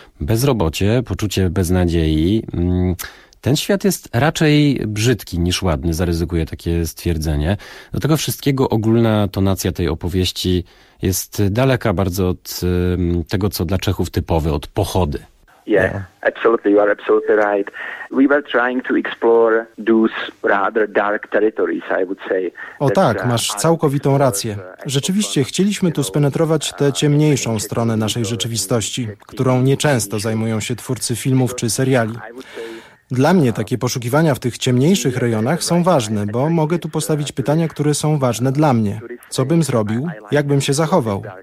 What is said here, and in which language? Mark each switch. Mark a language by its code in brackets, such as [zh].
[pl] Bezrobocie, poczucie beznadziei. Ten świat jest raczej brzydki niż ładny, zaryzykuję takie stwierdzenie. Do tego wszystkiego ogólna tonacja tej opowieści jest daleka bardzo od tego, co dla Czechów typowe, od pochody. [en] Yeah, absolutely, you are absolutely right. We were trying to explore those rather dark territories, I would say. [pl] O tak, masz całkowitą rację. Rzeczywiście chcieliśmy tu spenetrować tę ciemniejszą stronę naszej rzeczywistości, którą nieczęsto zajmują się twórcy filmów czy seriali. Dla mnie takie poszukiwania w tych ciemniejszych rejonach są ważne, bo mogę tu postawić pytania, które są ważne dla mnie. Co bym zrobił? Jak bym się zachował?